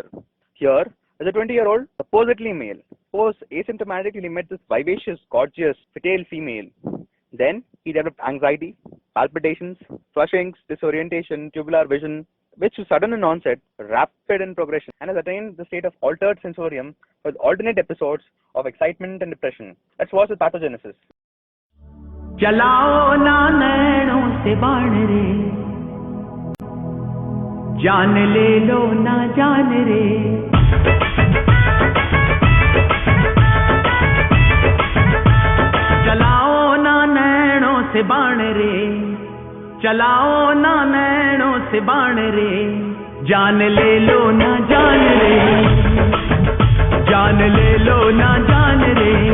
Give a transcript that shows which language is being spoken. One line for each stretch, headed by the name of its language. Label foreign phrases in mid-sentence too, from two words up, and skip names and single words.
English: Here is a 20-year-old, supposedly male, who was asymptomatically met this vivacious, gorgeous, fertile female. Then he developed anxiety, palpitations, flushings, disorientation, tubular vision, which was sudden in onset, rapid in progression, and has attained the state of altered sensorium with alternate episodes of excitement and depression. Let's watch the pathogenesis.
Hindi: चलाओ ना नैनों से बाण रे, जान ले लो ना जान रे। चलाओ ना नैनों से बाण रे, चलाओ ना नैनों से बाण रे, जान ले लो ना जान रे, जान ले लो ना जान रे।